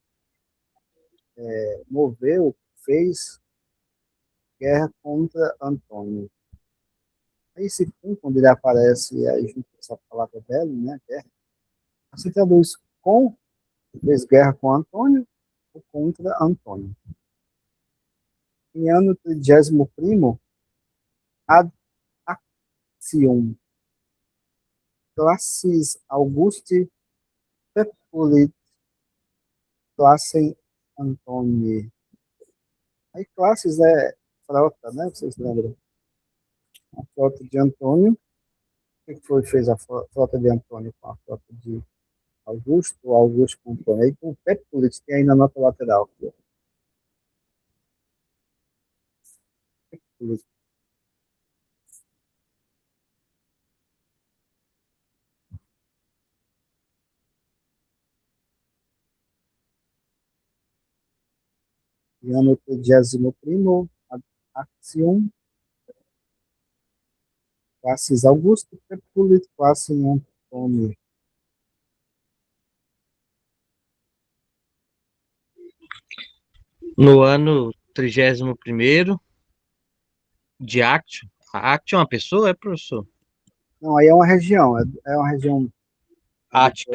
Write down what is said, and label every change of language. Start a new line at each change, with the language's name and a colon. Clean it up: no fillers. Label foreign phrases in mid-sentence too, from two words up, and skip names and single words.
Portuguese: Moveu, fez guerra contra Antônio. Aí esse fim, quando ele aparece aí junto com essa palavra belo, né? Guerra, você traduz com, fez guerra com Antônio ou contra Antônio. Em ano 31º,
Latin: ad actium classis Augusti pepulit classem Antoni.
Portuguese: Aí classes é frota, né? Vocês lembram? A frota de Antônio. O que foi fez a frota de Antônio com a frota de Augusto, ou Augusto com Antônio? Aí com o pepulit tem aí na nota lateral. Pepulit. Em ano 31º,
Latin: ad actium classis Augusto, pepulit classem Antoni.
Portuguese: No ano 31º de Actio. A Actio é uma pessoa, é, professor? Não, aí é uma região, é uma região Ática.